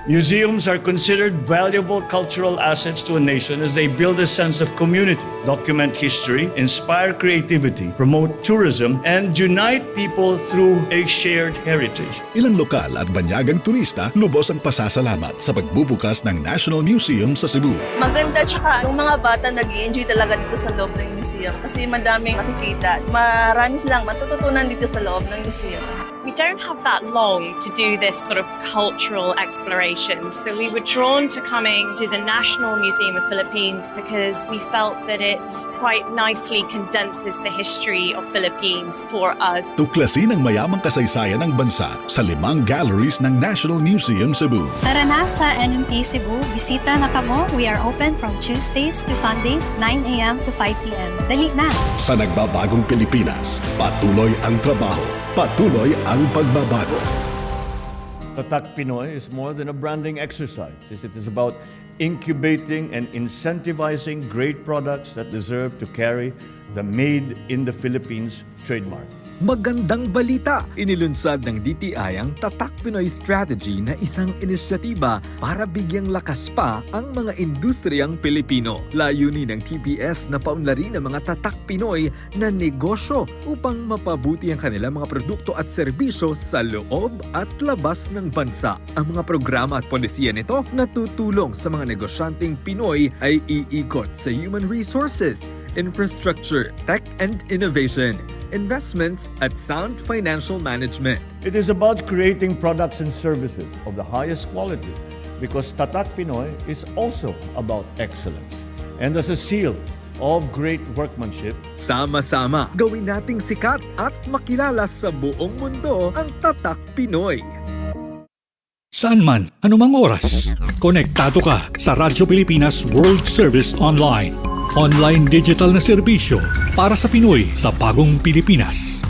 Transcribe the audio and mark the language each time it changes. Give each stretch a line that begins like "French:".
English: Museums are considered valuable cultural assets to a nation as they build a sense of community, document history, inspire creativity, promote tourism, and unite people through a shared heritage.
Filipino: Ilang lokal at banyagang turista lubos ang pasasalamat sa pagbubukas ng National Museum sa Cebu. Maganda, tsaka yung mga bata nag-i-enjoy talaga dito sa loob ng museum kasi madaming makikita. Marami silang matututunan dito sa loob ng museum.
English: We don't have that long to do this sort of cultural exploration, so we were drawn to coming to the National Museum of Philippines because we felt that it quite nicely condenses the history of Philippines for us.
Filipino: Tuklasin ang mayamang kasaysayan ng bansa sa 5 galleries ng National Museum Cebu. Tara na sa NMT Cebu, bisita na kamo.
English: We are open from Tuesdays to Sundays, 9 a.m. to 5 p.m.
Filipino: Dali na! Sa nagbabagong Pilipinas, patuloy ang trabaho, patuloy ang pagbabago.
English: Tatak Pinoy is more than a branding exercise. It is about incubating and incentivizing great products that deserve to carry the Made in the Philippines trademark.
Filipino: Magandang balita! Inilunsad ng DTI ang Tatak Pinoy Strategy na isang inisyatiba para bigyang lakas pa ang mga industriyang Pilipino. Layunin ng TPS na paunlarin ang mga Tatak Pinoy na negosyo upang mapabuti ang kanilang mga produkto at serbisyo sa loob at labas ng bansa. Ang mga programa at polisiya nito na tutulong sa mga negosyanteng Pinoy ay iikot sa
English: human resources, infrastructure, tech and innovation, investments
Filipino: at sound financial management.
English: It is about creating products and services of the highest quality because Tatak Pinoy is also about excellence. And as a seal of great workmanship,
Filipino: sama-sama gawin nating sikat at makilala sa buong mundo ang Tatak Pinoy. Saan man, anumang oras, konektado ka sa Radyo Pilipinas World Service Online. Online digital na serbisyo para sa Pinoy sa bagong Pilipinas.